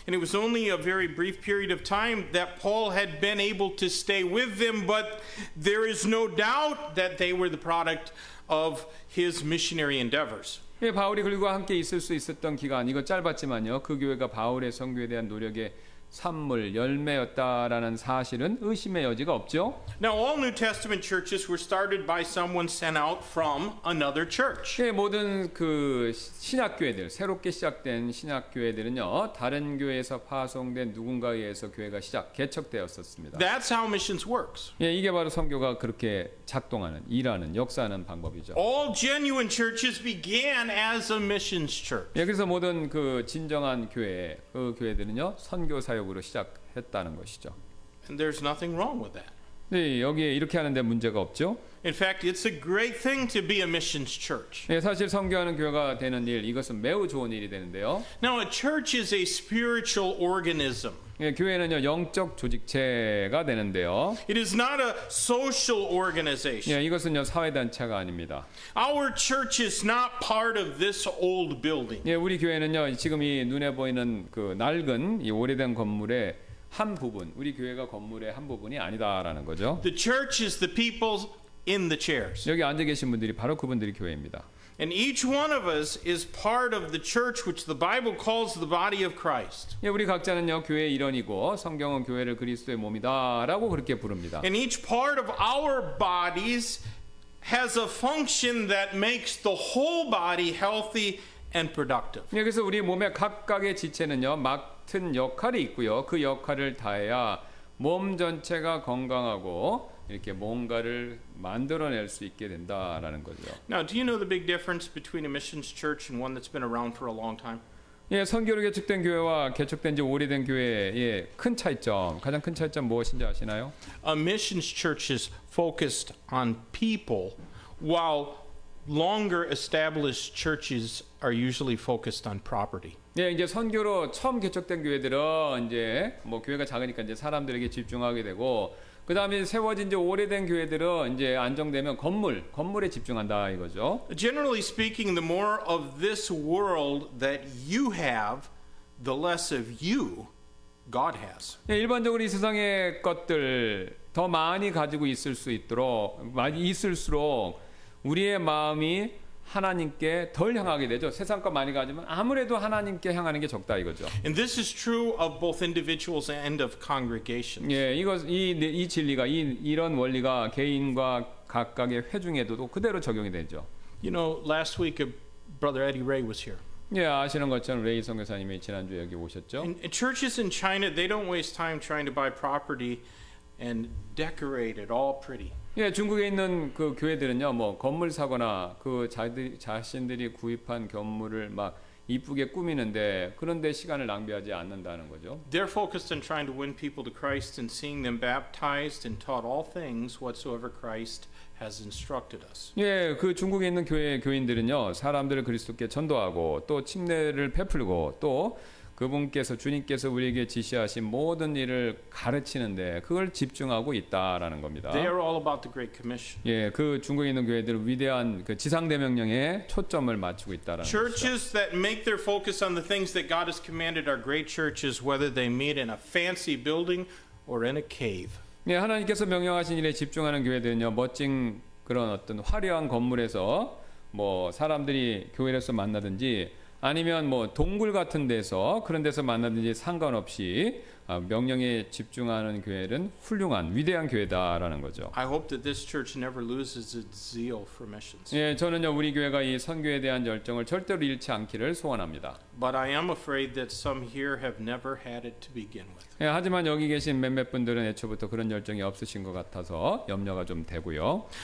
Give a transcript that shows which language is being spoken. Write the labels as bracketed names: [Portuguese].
[English] And it was only a very brief period of time that Paul had been able to stay with them, but there is no doubt that they were the product of his missionary endeavors. [Korean] 예, 바울이 그들과 함께 있을 수 있었던 기간 이거 짧았지만요. 그 교회가 바울의 선교에 대한 노력의 산물, 열매였다라는 사실은 의심의 여지가 없죠. [English] Now, all New Testament churches were started by someone sent out from another church. [Korean] 예, 모든 그 신약교회들, 새롭게 시작된 신약교회들은요, 다른 교회에서 파송된 누군가에 의해서 교회가 개척되었었습니다. [English] That's how missions works. [Korean] 예, 이게 바로 선교가 그렇게 작동하는, 일하는, 역사하는 방법이죠. [English] All genuine churches began as a missions church. [Korean] 예, 그래서 모든 그 진정한 교회, 그 교회들은요, 선교 사역으로 시작했다는 것이죠. [English] And there's nothing wrong with that. [Korean] 네, 여기에 이렇게 하는데 문제가 없죠. [English] In fact, it's a great thing to be a missions church. [Korean] 예, 사실 선교하는 교회가 되는 일, 이것은 매우 좋은 일이 되는데요. [English] Now, a church is a spiritual organism. [Korean] 예, 교회는요, 영적 조직체가 되는데요. [English] It is not a social organization. [Korean] 예, 이것은요, 사회단체가 아닙니다. [English] Our church is not part of this old building. [Korean] 예, 우리 교회는요, 지금 이 눈에 보이는 그 낡은 이 오래된 건물의 한 부분, 우리 교회가 건물의 한 부분이 아니다라는 거죠. [English] The church is the people in the chairs. [Korean] 여기 앉아 계신 분들이 바로 그분들이 교회입니다. [English] And each one of us is part of the church which the Bible calls the body of Christ. [Korean] 예, 우리 각자는요, 교회의 일원이고 성경은 교회를 그리스도의 몸이다라고 그렇게 부릅니다. [English] And each part of our bodies has a function that makes the whole body healthy and productive. [Korean] 예, 그래서 우리 몸의 각각의 지체는요, 맡은 역할이 있고요. 그 역할을 다해야 몸 전체가 건강하고 이렇게 뭔가를 만들어낼 수 있게 된다라는 거죠. [English] Now, do you know the big difference between a missions church and one that's been around for a long time? [Korean] 예, 선교로 개척된 교회와 개척된 지 오래된 교회의 큰 차이점, 가장 큰 차이점 무엇인지 아시나요? [English] A missions church is focused on people, while longer established churches are usually focused on property. [Korean] 예, 이제 선교로 처음 개척된 교회들은 이제 뭐 교회가 작으니까 이제 사람들에게 집중하게 되고, 그 다음에 세워진 지 오래된 교회들은 이제 안정되면 건물에 집중한다 이거죠. [English] Generally speaking, the more of this world that you have, the less of you God has. [Korean] 예, 일반적으로 이 세상의 것들 더 많이 가지고 있을수록 우리의 마음이 하나님께 덜 향하게 되죠. 세상 것 많이 가지면 아무래도 하나님께 향하는 게 적다 이거죠. [English] And this is true of both individuals and of congregations. [Korean] 예, 이 진리가 이런 원리가 개인과 각각의 회중에도 그대로 적용이 되죠. [English] You know, last week Brother Eddie Ray was here. [Korean] 예, 아시는 것처럼 레이 선교사님이 지난주에 여기 오셨죠. [English] And churches in China, they don't waste time trying to buy property and decorate it all pretty. [Korean] 예, 중국에 있는 그 교회들은요, 뭐 건물 사거나 그 자신들이 구입한 건물을 막 이쁘게 꾸미는데 그런데 시간을 낭비하지 않는다는 거죠. [English] They're focused on trying to win people to Christ and seeing them baptized and taught all things whatsoever Christ has instructed us. [Korean] 예, 그 중국에 있는 교인들은요, 사람들을 그리스도께 전도하고 또 침례를 베풀고 또 그분께서 주님께서 우리에게 지시하신 모든 일을 가르치는데 그걸 집중하고 있다라는 겁니다. [English] They are all about the Great Commission. [Korean] 예, 그 중국에 있는 교회들은 위대한 그 지상대명령에 초점을 맞추고 있다라는 것이죠. [English] Churches that make their focus on the things that God has commanded are great churches, whether they meet in a fancy building or in a cave. [Korean] 예, 하나님께서 명령하신 일에 집중하는 교회들은요, 멋진 그런 어떤 화려한 건물에서 뭐 사람들이 교회에서 만나든지 아니면 뭐 동굴 같은 데서 그런 데서 만나든지 상관없이 명령에 집중하는 교회는 훌륭한 위대한 교회다라는 거죠. [English] I hope that this church never loses its zeal for missions. [Korean] 예, 저는요 우리 교회가 이 선교에 대한 열정을 절대로 잃지 않기를 소원합니다. [English] But I am afraid that some here have never had it to begin with. [Korean] 예, 하지만 여기 계신 몇몇 분들은 애초부터 그런 열정이 없으신 것 같아서 염려가 좀 되고요.